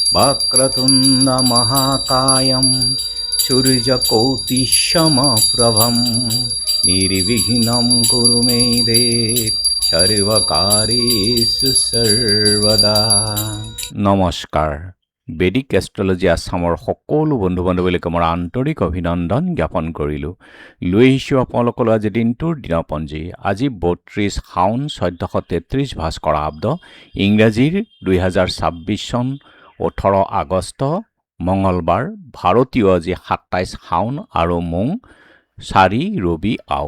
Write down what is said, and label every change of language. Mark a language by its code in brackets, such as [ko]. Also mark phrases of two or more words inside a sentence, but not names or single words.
[sa] वक्रतुण्ड महाकायं सूर्यकोटिसमप्रभं निर्विघ्नं कुरु मे देव सर्वकार्येषु सर्वदा। [as] নমস্কাৰ। বেদিক এষ্ট্ৰলজি আছামৰ সকলো বন্ধু বান্ধৱীলৈকে মোৰ আন্তৰিক অভিনন্দন জ্ঞাপন কৰিলোঁ। লৈ আহিছোঁ আপোনালোকলৈ আজি দিনটোৰ দিনপঞ্জী। আজি ৩২ শাওন ১৪৩৩ ভাস্কৰাব্দ, ইংৰাজীৰ ২০২৬ চন ১৮ আগষ্ট মঙলবাৰ, ভাৰতীয় আজি ২৭ শাওন আৰু মোং ৪ ৰবি আও।